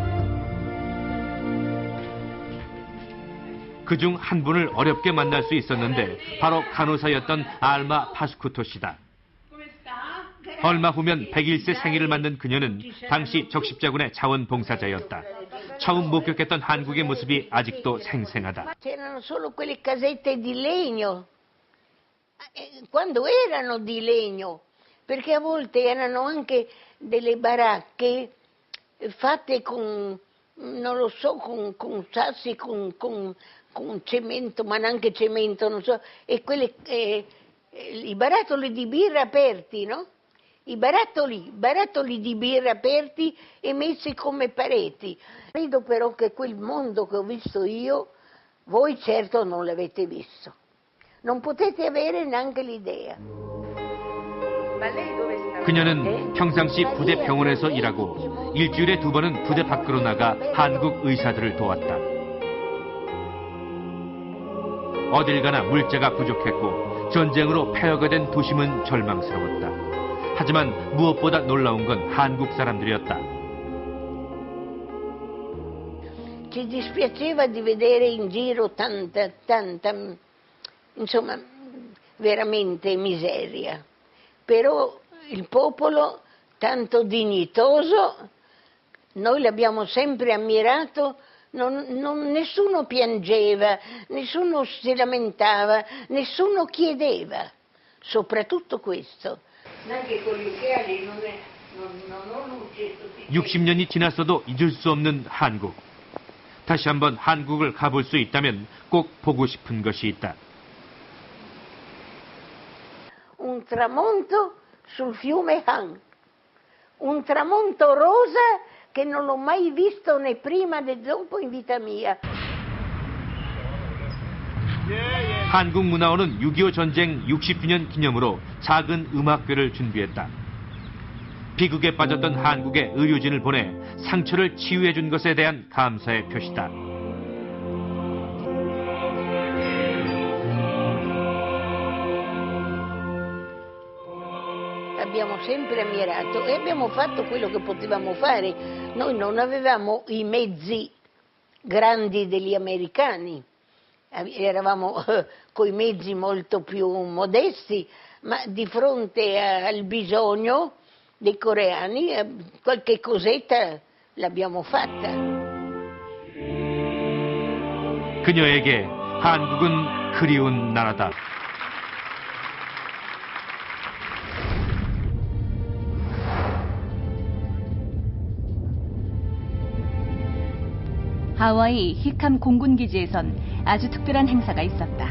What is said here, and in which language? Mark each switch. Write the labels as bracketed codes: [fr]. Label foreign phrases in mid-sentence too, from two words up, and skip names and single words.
[ko] 그중 한 분을 어렵게 만날 수 있었는데 바로 간호사였던 알마 파스쿠토 씨다. 얼마 후면 101세 생일을 맞는 그녀는 당시 적십자군의 자원봉사자였다. 처음 목격했던 한국의 모습이 아직도 생생하다. [it] C'erano solo quelle casette di legno. Quando erano di legno, perché a volte erano anche delle baracche fatte con, non lo so, con sassi, con cemento, ma neanche cemento, non so, e quelle, i barattoli di birra aperti, no? I barattoli di birra aperti e messi come pareti. Credo però che quel mondo che ho visto io, voi certo non l'avete visto. Non potete avere neanche l'idea. [ko] 그녀는 평상시 부대 병원에서 일하고 일주일에 2번은 부대 밖으로 나가 한국 의사들을 도왔다. 어딜 가나 물자가 부족했고 전쟁으로 폐허가 된 도심은 절망스러웠다. 하지만 무엇보다 놀라운 건 한국 사람들이었다. [it] Ci dispiaceva di vedere in giro tanta, insomma, veramente miseria. Però il popolo, tanto dignitoso, noi l'abbiamo sempre ammirato, nessuno piangeva, nessuno si lamentava, nessuno chiedeva, soprattutto questo. [ko] 60년이 지났어도 잊을 수 없는 한국. 다시 한번 한국을 가볼 수 있다면 꼭 보고 싶은 것이 있다. [it] Un tramonto sul fiume Han. Un tramonto rosa che non l'ho mai visto né prima né dopo in vita mia. [ko] 한국문화원은 6.25 전쟁 60주년 기념으로 작은 음악회를 준비했다. 비극에 빠졌던 한국의 의료진을 보내 상처를 치유해 준 것에 대한 감사의 표시다. [it] Abbiamo sempre ammirato e abbiamo fatto quello che potevamo fare. Noi non avevamo i mezzi grandi degli americani. Eravamo coi mezzi molto più modesti, ma di fronte al bisogno dei coreani qualche cosetta l'abbiamo fatta. [ko] 그녀에게 한국은 그리운 나라다. 하와이 히캄 공군기지에선 아주 특별한 행사가 있었다.